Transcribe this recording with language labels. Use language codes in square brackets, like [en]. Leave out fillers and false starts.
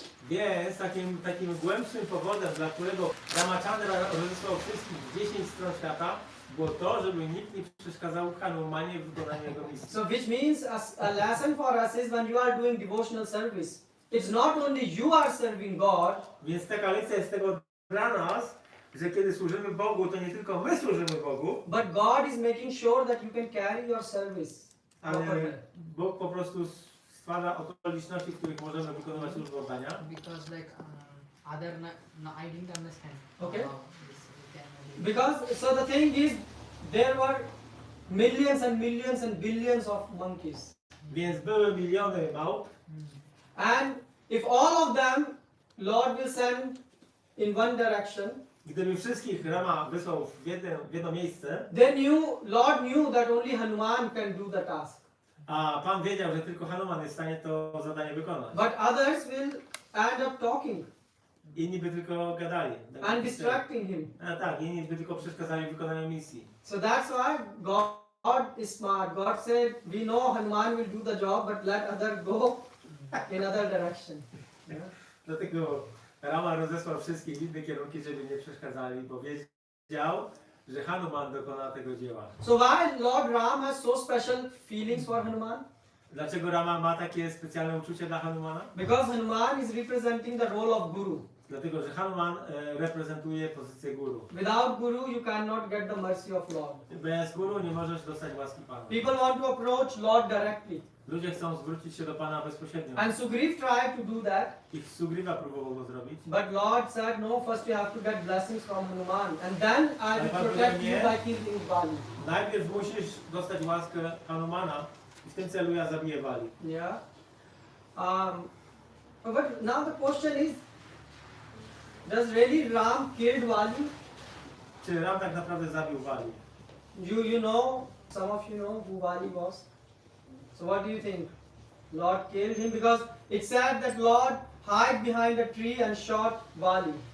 [pl] Więc takim głębszym powodem, dla którego Ramachandra rozesłał wszystkich 10 stron świata, było to, żeby nikt nie przeszkadzał Hanumanie w wykonaniu jego misji. [en] So which means a lesson for us is when you are doing devotional service, it's not only you are serving God. [pl] Więc taka lekcja jest tego dla nas, że kiedy służymy Bogu, to nie tylko my służymy Bogu, [en] But God is making sure that you can carry your service [pl] ale [en] properly. [pl] Bóg po prostu stwarza okoliczności, w których możemy wykonywać służbę oddania. [en] Because like other no, I didn't understand. Okay. This can Because, so the thing is, there were millions and millions and billions of monkeys. [pl] Więc były miliony małp. [en] And if all of them, Lord will send in one direction, [pl] Gdyby wszystkich Rama wysłał w jedno miejsce, [en] Lord knew that only Hanuman can do the task. [pl] a Pan wiedział, że tylko Hanuman jest w stanie to zadanie wykonać. [en] But others will end up talking [pl] Inni by tylko gadali. [en] and distracting him. [pl] A tak, inni by tylko przeszkadzali w wykonaniu misji. [en] So that's why God is smart. God said, we know Hanuman will do the job, but let others go in other direction. Yeah. [pl] Dlatego Rama rozesłał wszystkich w inne kierunki, żeby nie przeszkadzali, bo wiedział, że Hanuman dokona tego dzieła. [en] So why Lord Ram has so special feelings for Hanuman? [pl] Dlaczego Rama ma takie specjalne uczucie dla Hanumana? [en] Because Hanuman is representing the role of Guru. [pl] Dlatego, że Hanuman reprezentuje pozycję guru. [en] Without Guru, you cannot get the mercy of Lord. [pl] Bez guru nie możesz dostać łaski Pana. [en] People want to approach Lord directly. [pl] Ludzie chcą zwrócić się do Pana bezpośrednio. [en] And Sugriv tried to do that, [pl] Ich Sugriva próbował go zrobić. [en] but Lord said, no, first you have to get blessings from Hanuman, and then I will protect you by killing Bali. [pl] Najpierw musisz dostać łaskę Hanumana i w tym celu ja zabiję Wali. [en] Yeah. But now the question is, does really Ram killed Vali? [pl] Czy Ram tak naprawdę zabił Wali? [en] You know, some of you know who Vali was. So what do you think? Lord killed him because it said that Lord hid behind a tree and shot Vali.